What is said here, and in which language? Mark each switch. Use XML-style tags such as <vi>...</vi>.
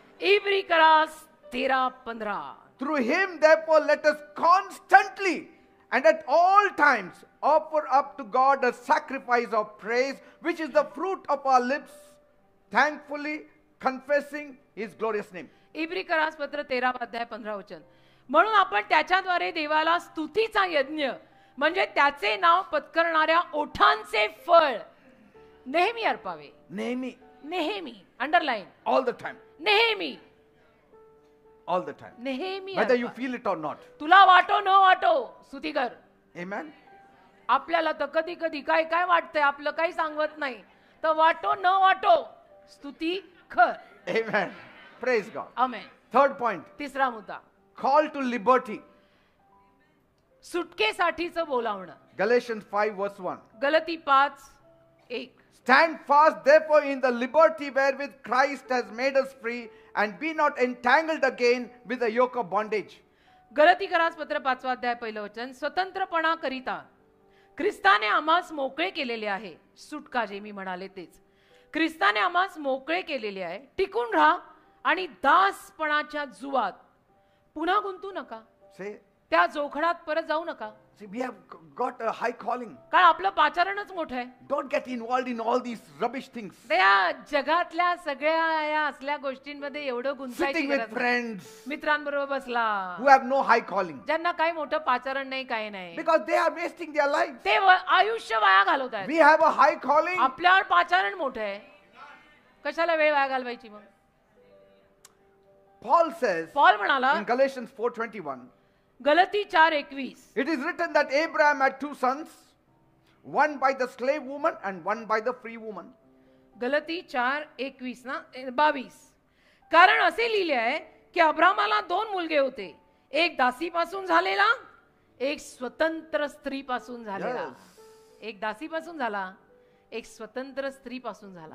<mr>Every करास 13:15.</mr> <en>Through him, therefore, let us constantly and at all times offer up to God a sacrifice of praise, which is the fruit of our lips, thankfully confessing His glorious name.</en> <mr>इब्री पत्र 13 अध्याय 15 वचन. म्हणून आपण त्याच्याद्वारे देवाला स्तुतीचा यज्ञ म्हणजे त्याचे नाव पत्करणाऱ्या ओठांचे फळ नेहमी अर्पावे. Nehemi, नेहमी, अंडरलाईन,</mr> <en>all the time.</en> <mr>नेहमी,</mr> <en>All the time.</en> <mr>नेहमी</mr> <en>Whether you</en> <mr>Arpa.</mr> <en>feel it or not.</en> <mr>तुला वाटो न वाटो स्तुती कर.</mr> <en>Amen.</en> <mr>आपल्याला तर कधी कधी काय काय वाटतंय आपलं काही सांगत नाही तर वाटो न वाटो स्तुती कर.</mr> <en>Amen. Praise God.</en> <mr>आमेन.</mr> <en>Third point.</en> <mr>तिसरा मुद्दा</mr> <en>Call to liberty.</en> <mr>सुटकेसाठीचं बोलावणं.</mr> <en>Galatians 5 verse 1.</en> <mr>गलती 5:1.</mr> <en>Stand fast therefore in the liberty wherewith Christ has made us free, and be not entangled again with the yoke of bondage.</en> <mr>गलती पत्र 5 अध्याय 1 वचन. स्वतंत्रपणा करिता ख्रिस्ताने आम्हास मोकळे केलेले आहे. सुटका जे मी म्हणाले तेच. ख्रिस्ताने आम्हास मोकळे केलेले आहे. टिकून राहा आणि दासपणाच्या जुवात पुन्हा गुंतू नका.</mr> <en>Say,</en> <mr>त्या जोखडात परत जाऊ नका.</mr> <en>see, we have got a high calling.</en> <mr>कारण आपलं पाचारणच मोठं आहे.</mr> <en>Don't get involved in all these rubbish things.</en> <mr>त्या जगातल्या सगळ्या या असल्या गोष्टींमध्ये एवढं गुंतायची</mr> <en>Sitting</en> <mr>गरज</mr> <en>with</en> <mr>नाही.</mr> <en>friends</en> <mr>मित्रांबरोबर बसला</mr> <en>who have no high calling.</en> <mr>ज्यांना काही मोठं पाचारण नाही काही नाही</mr> <en>Because they are wasting their lives.</en> <mr>ते आयुष्य वाया घालवत आहेत.</mr> <en>We have a high calling.</en> <mr>आपल्यावर पाचारण मोठं आहे कशाला वेळ वाया घालवायची. मग</mr> <en>Paul says</en> <mr>पॉल म्हणाला</mr> <en>in Galatians 4:21,</en> <mr>गलती 4:21</mr> <en>it is written that Abraham had two sons, one by the slave woman and one by the free woman.</en> <mr>गलती 4:21 ना 22. कारण असे लिहिले आहे की अब्रामाला 2 मुलगे होते. एक दासीपासून झालेला एक स्वतंत्र स्त्रीपासून झालेला.</mr> <en>Yes.</en> <mr>एक दासीपासून झाला एक स्वतंत्र स्त्रीपासून झाला.</mr>